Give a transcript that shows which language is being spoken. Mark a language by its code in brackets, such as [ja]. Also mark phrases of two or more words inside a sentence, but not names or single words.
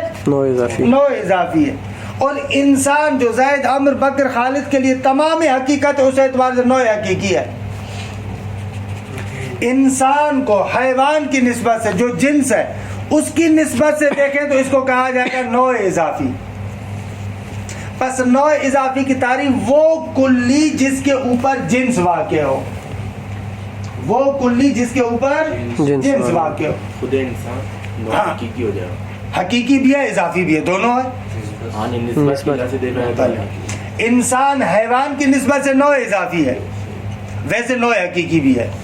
[ur] نوع اضافی. نوع اضافی ہے. اور انسان جو زید عمر بکر خالد کے لیے تمام حقیقت ہے اس اعتبار سے نوع حقیقی ہے. انسان کو حیوان کی نسبت سے جو جنس ہے اس کی نسبت سے دیکھیں تو اس کو کہا جائے گا نوع اضافی. پس نوع اضافی کی تعریف وہ کلی جس کے اوپر جنس واقع ہو، وہ کلی جس کے اوپر جنس واقع ہو. خود انسان نوع حقیقی ہو جائے گا. حقیقی بھی ہے اضافی بھی ہے، دونوں ہے. انسان حیوان کی نسبت سے نوع اضافی ہے، ویسے نوع حقیقی بھی ہے.